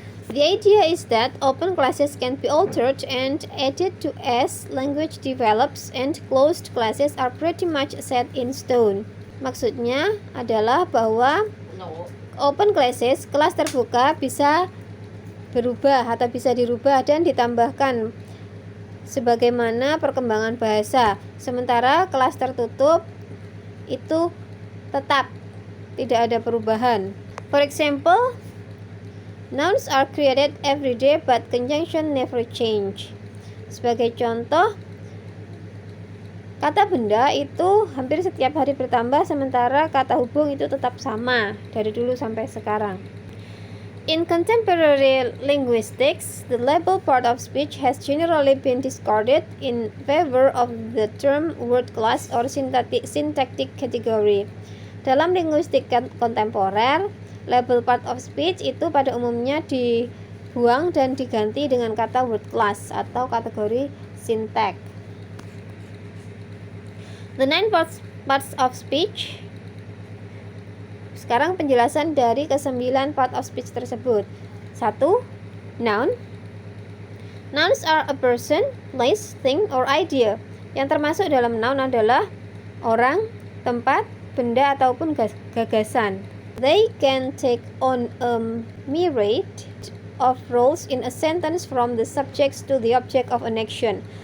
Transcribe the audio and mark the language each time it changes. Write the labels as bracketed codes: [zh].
[en] The idea is that open classes can be altered and added to as language develops, and closed classes are pretty much set in stone. [id] Maksudnya adalah bahwa open classes, kelas terbuka, bisa berubah atau bisa dirubah dan ditambahkan sebagaimana perkembangan bahasa. Sementara kelas tertutup itu tetap tidak ada perubahan. [en] For example, nouns are created every day but conjunction never change. [id] Sebagai contoh, kata benda itu hampir setiap hari bertambah, sementara kata hubung itu tetap sama dari dulu sampai sekarang. [en] In contemporary linguistics, the label part of speech has generally been discarded in favor of the term word class or syntactic category. [id] Dalam linguistik kontemporer, label part of speech itu pada umumnya dibuang dan diganti dengan kata word class atau kategori syntax. [en] The 9 parts of speech. [id] Sekarang penjelasan dari ke-9 part of speech tersebut. [en] 1. Noun. Nouns are a person, place, thing, or idea. [id] Yang termasuk dalam noun adalah orang, tempat, benda, ataupun gagasan. [en] They can take on a myriad of roles in a sentence from the subject to the object of an action.